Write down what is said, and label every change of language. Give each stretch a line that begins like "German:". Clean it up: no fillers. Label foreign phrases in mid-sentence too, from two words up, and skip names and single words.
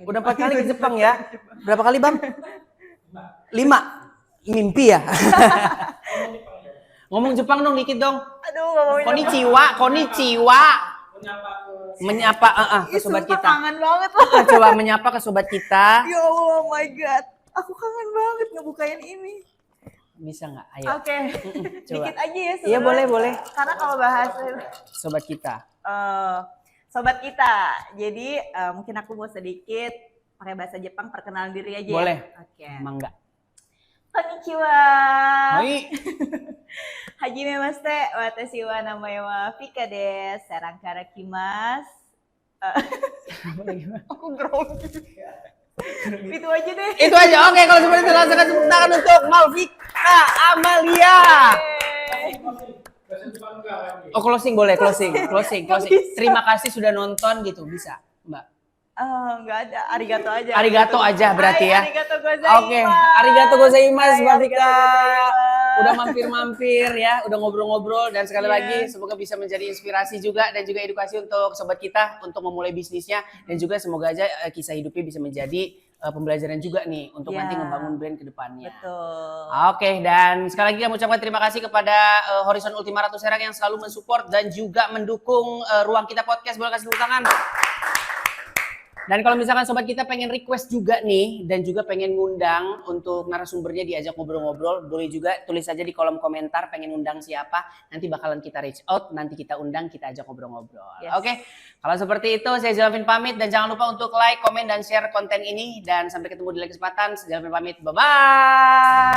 Indonesian: Udah 4 kali ke Jepang ya? Berapa kali Bang? 5. Mimpi ya? Ngomong Jepang dong dikit dong. Aduh, gak mau Konnichiwa. Menyapa ke sobat kita. Kangen banget loh. Coba menyapa ke sobat kita. Ya Allah,
English: oh my god.
Indonesian: Aku kangen banget ngebukain ini. Bisa nggak? Ayo. Oke. Coba. Dikit aja ya sebenarnya. Iya boleh. Karena kalau bahas Sobat kita. sobat kita. Jadi mungkin aku mau sedikit pakai bahasa Jepang perkenalan diri aja. Boleh. Ya? Oke. Mangga. Konnichiwa. Hai.
Japanese: はじめまして、わたし は なまえ は Vika です. Sarang karakimasu.
Indonesian: Aku grogi. Itu aja deh. Itu aja. Oke, kalau seperti itu langsung tepuk tangan untuk Malvika Amalia. Oh, closing boleh, closing. Terima kasih sudah nonton gitu, bisa, Mbak. Enggak ada, arigato aja. Arigato aja berarti ya.
Japanese: ありがとうございます.
Indonesian: Oke,
Japanese: ありがとうございます
Indonesian: Mbak Vika. Arigato. Udah mampir-mampir ya, udah ngobrol-ngobrol dan sekali lagi semoga bisa menjadi inspirasi juga dan juga edukasi untuk sobat kita untuk memulai bisnisnya dan juga semoga aja kisah hidupnya bisa menjadi pembelajaran juga nih untuk nanti ngebangun brand ke depannya. Betul. Oke, dan sekali lagi kami ucapkan terima kasih kepada Horizon Ultima Ratu Serang yang selalu mensupport dan juga mendukung Ruang Kita Podcast. Boleh kasih tepuk tangan. Dan kalau misalkan sobat kita pengen request juga nih dan juga pengen ngundang untuk narasumbernya diajak ngobrol-ngobrol, boleh juga tulis aja di kolom komentar pengen undang siapa, nanti bakalan kita
English: reach out,
Indonesian: nanti kita undang, kita ajak ngobrol-ngobrol. Yes. Oke, kalau seperti itu saya Zelvin pamit dan jangan lupa untuk like, komen, dan share konten ini dan sampai ketemu di lain kesempatan. Saya Zelvin pamit, bye-bye.